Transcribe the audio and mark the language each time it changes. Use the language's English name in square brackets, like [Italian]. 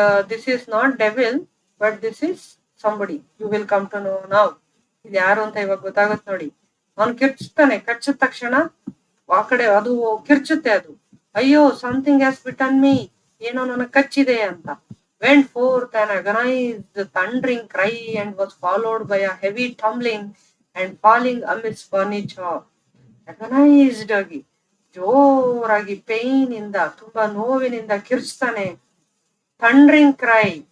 [English] This is not devil but this is somebody, you will come to know now. [Kannada] ಇದು ಯಾರು ಅಂತ ಇವಾಗ ಗೊತ್ತಾಗುತ್ತೆ ನೋಡಿ. ಅವ್ನು ಕಿರ್ಚ್ತಾನೆ, ಕಚ್ಚಿದ ತಕ್ಷಣ ಆ ಕಡೆ ಅದು ಕಿರ್ಚುತ್ತೆ ಅದು. [English] ಅಯ್ಯೋ something has bitten me, [Kannada] ಏನೋ ನನಗ್ ಕಚ್ಚಿದೆ ಅಂತ. [English] went forth an agonized thundering cry and was followed by a heavy tumbling and falling amidst furniture. [Kannada] ಅಗನೈಸ್ಡ್ ಆಗಿ, ಜೋರಾಗಿ ಪೇನ್ ಇಂದ, ತುಂಬಾ ನೋವಿನಿಂದ ಕಿರ್ಚ್ತಾನೆ. [English] thundering cry,